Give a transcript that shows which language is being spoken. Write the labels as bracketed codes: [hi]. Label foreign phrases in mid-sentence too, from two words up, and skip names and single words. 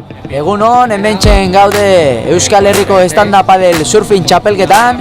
[eu] Egunon, hementxen gaude Euskal Herriko [en] stand-up padel surfing [eu] txapelketan.